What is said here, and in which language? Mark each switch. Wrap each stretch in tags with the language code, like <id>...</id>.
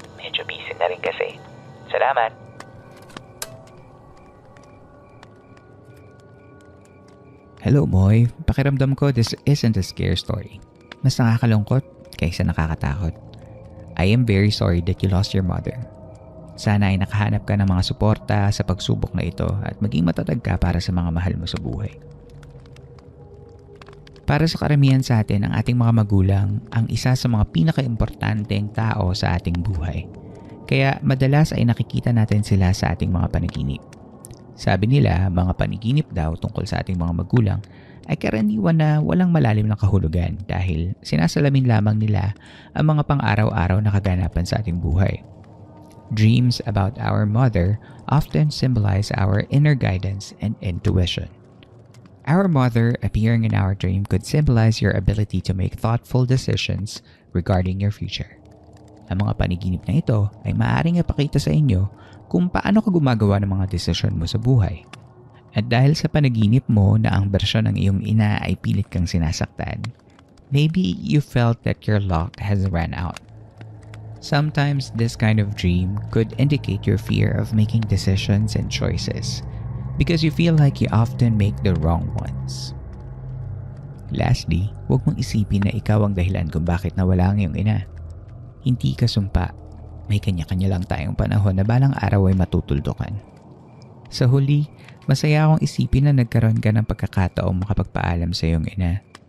<tl>Medyo busy na rin kasi. Salamat.</tl> <en>Hello, Moy.</en> <tl>Pakiramdam ko</tl> <en>this isn't a scare story.</en> <tl>Mas nakakalungkot kaysa nakakatakot.</tl> <en>I am very sorry that you lost your mother.</en> <tl>Sana ay nakahanap ka ng mga suporta sa pagsubok na ito at maging matatag ka para sa mga mahal mo sa buhay. Para sa karamihan sa atin, ang ating mga magulang ang isa sa mga pinakaimportanteng tao sa ating buhay. Kaya madalas ay nakikita natin sila sa ating mga panaginip. Sabi nila, mga panaginip daw tungkol sa ating mga magulang ay karaniwan na walang malalim na kahulugan dahil sinasalamin lamang nila ang mga pang-araw-araw na kaganapan sa ating buhay.</tl> <en>Dreams about our mother often symbolize our inner guidance and intuition. Our mother appearing in our dream could symbolize your ability to make thoughtful decisions regarding your future.</en> <tl>Ang mga panaginip na ito ay maaaring ipakita sa inyo kung paano ka gumagawa ng mga desisyon mo sa buhay. At dahil sa panaginip mo na ang bersyon ng iyong ina ay pilit kang sinasaktan,</tl> <en>maybe you felt that your luck has run out. Sometimes this kind of dream could indicate your fear of making decisions and choices because you feel like you often make the wrong ones.</en> <tl>Lastly, huwag mong isipin na ikaw ang dahilan kung bakit nawala ang iyong ina. Hindi ka sumpa. May kanya-kanya lang tayong panahon na balang araw ay matutuldukan. Sa huli, masaya akong isipin na nagkaroon ka ng pagkakataong makapagpaalam sa iyong ina.</tl>